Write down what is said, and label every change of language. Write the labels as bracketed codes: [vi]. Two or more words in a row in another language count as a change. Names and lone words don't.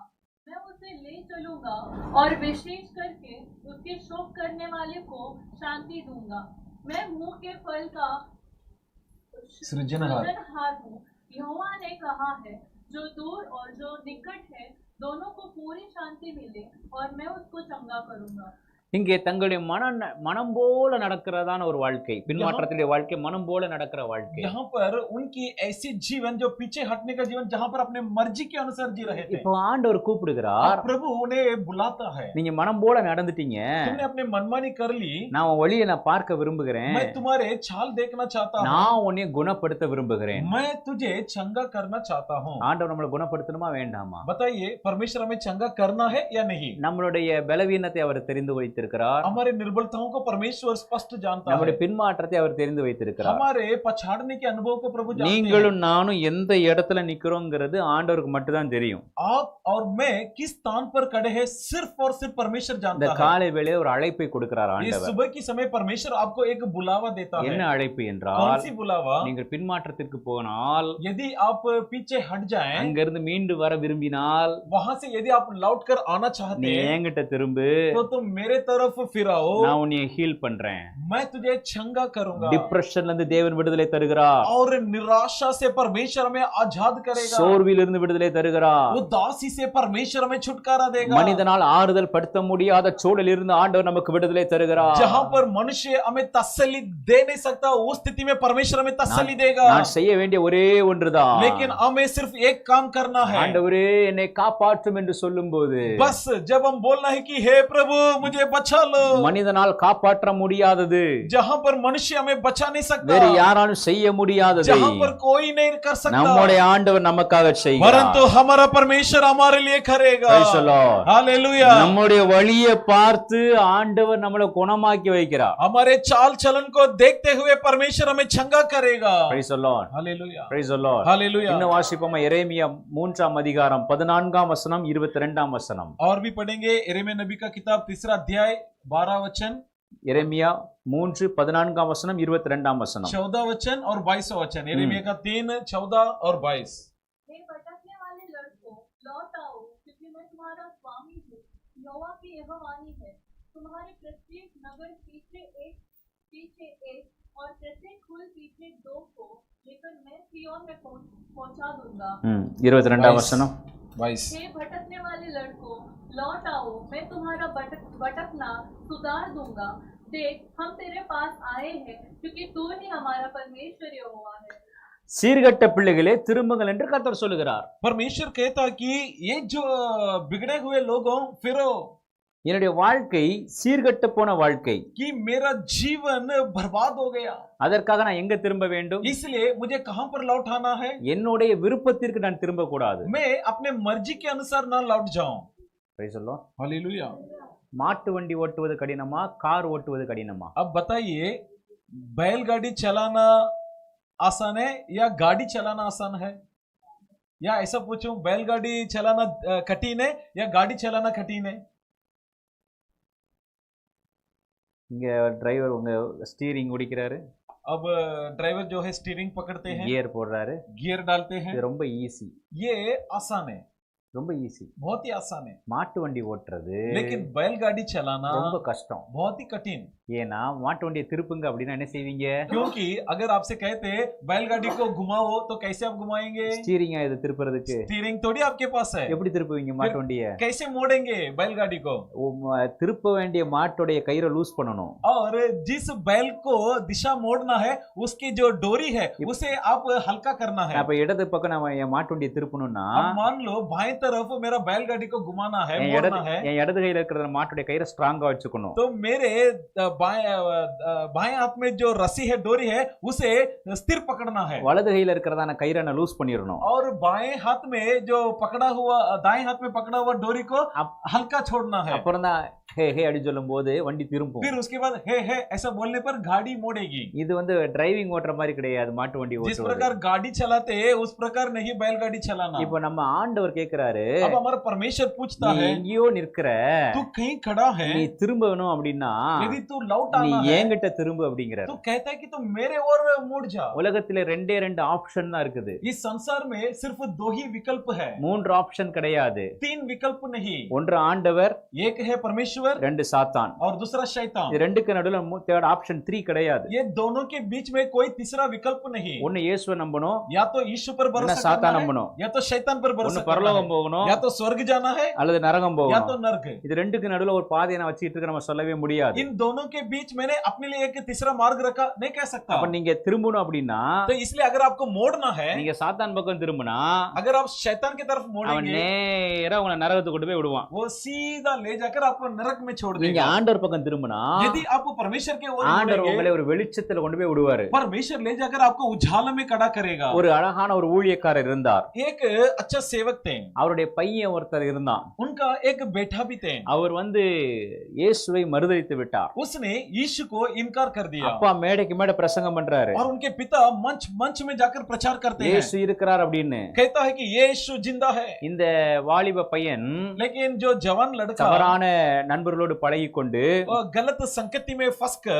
[hi] मैं उसे ले चलूंगा और विशेष करके उसके शोक करने वाले को शांति दूंगा। मैं मुंह के फल का सृजनहार हूँ, यहोवा ने कहा है। जो दूर और जो निकट है दोनों को पूरी शांति मिले और मैं उसको चंगा करूंगा। [ta] இங்கே தங்களுடைய மனம் போல நடக்கிறதான ஒரு வாழ்க்கை, பின்மாற்றத்திலே வாழ்க்கை, மனம் போல நடக்கிற வாழ்க்கை. [hi] यहाँ पर उनकी ऐसी जीवन जो पीछे हटने का जीवन, जहाँ पर अपने मर्जी के अनुसार जी रहे थे। [ta] இப்போ ஆண்டவர் கூப்பிடுகிறார், [hi] अब प्रभु उन्हें बुलाता है, [ta] நீங்க மனம் போல நடந்துட்டீங்க, [hi] तुमने अपने मनमानी कर ली, [ta] நான் உன் வழியை நான் பார்க்க விரும்புகிறேன், [hi] मैं तुम्हारे चाल देखना चाहता हूँ, [ta] நான் உன்னை குணப்படுத்த விரும்புகிறேன். [hi] मैं तुझे चंगा करना चाहता हूँ। [ta] ஆண்டவர் நம்மளை குணப்படுத்தணுமா வேண்டாமா? [hi] बताइए, परमेश्वर हमें चंगा करना है या नहीं? [ta] நம்மளுடைய பலவீனத்தை அவர் தெரிந்து வைத்திருக்கிறார், [hi] हमारे निर्बलताओं को परमेश्वर स्पष्ट जानता है, [ta] நம்முடைய பின்மாற்றத்தை அவர் தெரிந்து வைத்திருக்கிறார். [hi] हमारे पछाड़ने के अनुभव को प्रभु जानते हैं। [ta] நீங்களும் நானும் எந்த இடத்துல நிக்கிறோங்கிறது ஆண்டவருக்கு மட்டும் தான் தெரியும். [hi] आप और मैं किस स्थान पर खड़े हैं सिर्फ और सिर्फ परमेश्वर [ta] இந்த [hi] जानता है। [ta] காலை வேளையில ஒரு அழைப்பை கொடுக்கிறார் [hi] इस [ta] ஆண்டவர். [hi] सुबह की समय परमेश्वर आपको एक बुलावा देता [ta] என்ன [hi] है। [ta] அழைப்பு [hi] कौन [ta] என்றால், [hi] सी बुलावा? [ta] நீங்கள் பின்மாற்றத்திற்கு போனால், [hi] यदि आप पीछे हट जाएं, [ta] அங்கிருந்து மீண்டு வர விரும்பினால், [hi] वहां से यदि आप लौट कर आना चाहते [ta] நீ [hi] हैं, [ta] என்கிட்ட திரும்பு, [hi] तो तुम मेरे तरफ फिर आओ, [ta] நான் உன்னை ஹீல் பண்றேன். [hi] मैं तुझे चंगा करूंगा। [ta] டிப்ரெஷன்ல இருந்து தேவன் விடுதலை தருகிறார், [hi] और निराशा से परमेश्वर हमें आजाद करेगा, [ta] சோர்விலிருந்து விடுதலை தருகிறார், [hi] उदासी से परमेश्वर हमें छुटकारा देगा, [ta] மனிதனால் ஆறுதல் படுத்த முடியாத சூழலில் இருந்து ஆண்டவர் நமக்கு விடுதலை தருகிறார். [hi] जहां पर मनुष्य हमें तसल्ली दे नहीं सकता, उस स्थिति में परमेश्वर हमें तसल्ली देगा। [ta] நான் செய்ய வேண்டிய ஒரே ஒன்றுதான், [hi] लेकिन हमें सिर्फ एक काम करना है। [ta] ஆண்டவரே என்னை காப்பாற்றும் என்று சொல்லும்போது, [hi] बस जब हम बोलना है कि हे प्रभु मुझे बचा लो, [ta] மனிதனால் காப்பாற்ற முடியாதது, [hi] जहां पर मनुष्य हमें बचा नहीं सकता, [ta] வேறு யாராலும் செய்ய முடியாததை [hi] जहां पर कोई नहीं कर सकता, [ta] நம்முடைய ஆண்டவர் நமக்காக செய்கிறார். [hi] परंतु हमारा परमेश्वर हमारे लिए करेगा। [en] Praise the Lord. [hi] हालेलुया। [ta] நம்முடைய வழியை பார்த்து ஆண்டவர் நம்மளை குணமாக்கி வைக்கிறார். [hi] हमारे चाल चलन को देखते हुए परमेश्वर हमें चंगा करेगा। [en] Praise the Lord. [hi] हालेलुया, [en] Praise the Lord. [hi] हालेलुया। [ta] இன்னும் வாசிப்போமா, எரேமியா 3ஆம் அதிகாரம் 14ஆம் வசனம் 22ஆம் வசனம். [hi] और भी पढ़ेंगे यिर्मयाह नबी का किताब 3 अध्याय 12 वचन, [ta] எரேமியா 3:14ஆம் வசனம் 22ஆம் வசனம். [hi] 14 वचन और 22 वचन। यिर्मयाह का 3, 14 और 22। हे भटकने वाले लड़कों, लौट आओ, क्योंकि मैं तुम्हारा स्वामी हूँ। यहोवा की यह वाणी है, तुम्हारे प्रत्येक नगर पीछे एक और प्रत्येक कुल पीछे 2 को लेकर मैं सिय्योन में पहुंचा दूंगा। [ta] 22ஆம் வசனம். [hi] 22। हे भटकने वाले लड़कों, लौट आओ, मैं तुम्हारा भटकना सुधार दूंगा। देख, हम तेरे पास आए हैं, क्योंकि तू ही हमारा परमेश्वर यहोवा है। [ta] சீர்கட்ட பிள்ளைகளே திரும்புங்கள் என்று கர்த்தர் சொல்லுகிறார். [hi] परमेश्वर कहता कि ये जो बिगड़े हुए लोगों फिरो, [ta] என்னுடைய வாழ்க்கை சீர்கட்ட போன வாழ்க்கை, [hi] कि मेरा जीवन बर्बाद हो गया, [ta] அதற்காக நான் எங்க திரும்ப வேண்டும்? [hi] इसलिए मुझे कहां पर लौट आना है? [ta] என்னுடைய விருப்பத்திற்கு நான் திரும்ப கூடாது. [hi] मैं अपने मर्जी के अनुसार ना लौट जाऊं। [en] Praise the Lord. [hi] हालेलुया। [ta] மாட்டு வண்டி ஓட்டுவது கடினமா, கார் ஓட்டுவது கடினமா? [hi] अब बताइए, बैलगाड़ी चलाना आसान है या गाड़ी चलाना आसान है? या ऐसा पूछूं, बैलगाड़ी चलाना कठिन है या गाड़ी चलाना कठिन है? [ta] இங்க டிரைவர் உங்க ஸ்டீரிங் ஓடிக்கிறாரு, [hi] अब ड्राइवर जो है स्टीयरिंग पकड़ते हैं, [ta] கியர் போடுறாரு, [hi] गियर डालते हैं, [ta] இது ரொம்ப ஈஸி, [hi] ये आसान है, [ta] ரொம்ப ஈஸி. [hi] बहुत ही आसान है। [ta] மாட்டு வண்டி ஓட்டுறது [hi] लेकिन बैलगाड़ी चलाना [ta] ரொம்ப கஷ்டம். [hi] बहुत ही कठिन। [ta] ஏன்னா மாட்டு வண்டியை திருப்புங்க அப்படின்னா என்ன செய்வீங்க? [hi] क्योंकि अगर आपसे कहते बैलगाड़ी को घुमाओ तो कैसे आप घुमाएंगे? [ta] ஸ்டீரிங்கா இது திருப்புறதுக்கு [hi] स्टीयरिंग थोड़ी आपके पास है, [ta] எப்படி திருப்புவீங்க மாட்டு வண்டியை? [hi] कैसे मोड़ेंगे बैलगाड़ी को? [ta] திருப்ப வேண்டிய மாட்டோடைய கயிறை லூஸ் பண்ணணும். [hi] और जिस बैल को दिशा मोड़ना है उसकी जो डोरी है उसे आप हल्का करना है। [ta] அப்ப இடது பக்கம் நம்ம என் மாட்டு வண்டியை திருப்பணும்னா, [hi] अब मान लो बाएं तरफ मेरा बैलगाड़ी को घुमाना है, मोड़ना है, [ta] என் இடது கையில இருக்கிற மாட்டுடைய கயிறை ஸ்ட்ராங்கா வச்சுக்கணும். [hi] तो मेरे बाएं हाथ में जो रस्सी है, डोरी है, उसे स्थिर पकड़ना है। [ta] வலது கையில இருக்கிறதான கயிறை நான் லூஸ் பண்ணிடணும். [hi] और बाएं हाथ में जो पकड़ा हुआ, दाएं हाथ में पकड़ा हुआ डोरी को हल्का छोड़ना है। [ta] அப்புறம் தான் ஹே ஹே அப்படி சொல்லும் போது வண்டி திரும்பும். [hi] फिर उसके बाद हे हे ऐसा बोलने पर गाड़ी मोड़ेगी। [ta] இது டிரைவிங் ஓட்டுற மாதிரி கிடையாது, மாட்டு வண்டி [hi] जिस [ta] ஓட்டுறது. [hi] प्रकार गाड़ी चलाते हैं उस प्रकार नहीं बैलगाड़ी चलाना। [ta] இப்போ நம்ம ஆண்டவர் கேக்குறாரு, [hi] अब हमारा परमेश्वर पूछता [ta] நீ [hi] है, [ta] எங்கேயோ நிற்கிற, [hi] तू कहीं खड़ा है, [ta] நீ திரும்பணும் அப்படின்னா [hi] यदि तू लौट [ta] நீ [hi] आना है [ta] என்கிட்ட திரும்பு அப்படிங்கிறாரு. [hi] तो कहता है कि तुम मेरे और मुड़ जा। [ta] உலகத்திலே ரெண்டே ரெண்டு ஆப்ஷன் தான் இருக்குது. [hi] इस संसार में सिर्फ 2 ही विकल्प है, [ta] 3 ஆப்ஷன் கிடையாது. [hi] 3 विकल्प नहीं। [ta] ஒன்று ஆண்டவர், [hi] एक है परमेश्वर [ta] 2 சாத்தான். [hi] और दूसरा शैतान। [ta] இது ரெண்டுக்கு நடுவுல [en] third option [ta] 3 கிடையாது. [hi] ये दोनों के बीच में कोई तीसरा विकल्प नहीं। [ta] ஒன்னு இயேசுவை நம்பணும், [hi] या तो यीशु पर [ta] இல்ல [hi] भरोसा [ta] சாத்தான் [hi] करना है, [ta] நம்பணும். [hi] या तो शैतान पर [ta] ஒன்னு [hi] भरोसा करना [ta] பரலோகம் [hi] है, [ta] போகணும், [hi] या तो स्वर्ग जाना है, [ta] அல்லது நரகம் [hi] या [ta] போகணும். [hi] तो नरक। [ta] இது ரெண்டுக்கு நடுவுல ஒரு பாதையை நான் வச்சிட்டு இருக்க நம்ம சொல்லவே முடியாது. [hi] इन दोनों के बीच मैंने अपने लिए एक तीसरा मार्ग रखा नहीं कह सकता। [ta] அப்ப நீங்க திரும்பணும் அப்படின்னா, [hi] तो इसलिए अगर आपको मोड़ना है, [ta] நீங்க சாத்தான் பக்கம் திரும்பினா [hi] अगर आप शैतान की तरफ [ta] அவன் [hi] मोड़ेंगे, [ta] நேரா உங்களை நரகத்துக்கு கொண்டு போய் விடுவான். [hi] वो सीधा ले जाकर आपको नरक में छोड़ [ta] நீங்க [hi] देगा। [ta] ஆண்டவர் பக்கம் திரும்பினா [hi] यदि आप परमेश्वर के ओर [ta] ஆண்டவர் [hi] मुड़ेंगे, [ta] உங்களை ஒரு வெளிச்சத்துல கொண்டு போய் விடுவாரு. [hi] परमेश्वर ले जाकर आपको उजाला में खड़ा करेगा। [ta] ஒரு அழகான ஒரு ஊழியக்காரர் இருந்தார். [hi] एक अच्छा सेवक थे, [ta] அவருடைய பையன் ஒருத்தர் இருந்தான். [hi] उनका एक बेटा भी थे। [ta] அவர் இயேசுவை மறுதலித்து விட்டார். [hi] उसने यीशु को इनकार कर दिया [ta] அப்பா மேடைக்கு மேடை பிரசங்கம் பண்றாரு, [hi] और उनके पिता मंच में जाकर प्रचार करते हैं, [ta] இயேசு இருக்கிறார் அப்படின்னு. [hi] कहता है कि यीशु जिंदा है। [ta] இந்த வாலிப பையன் [hi] लेकिन जो जवान लड़का [ta] தவறான நண்பர்களோடு பழகி கொண்டு [hi] वो गलत संगति में फंसकर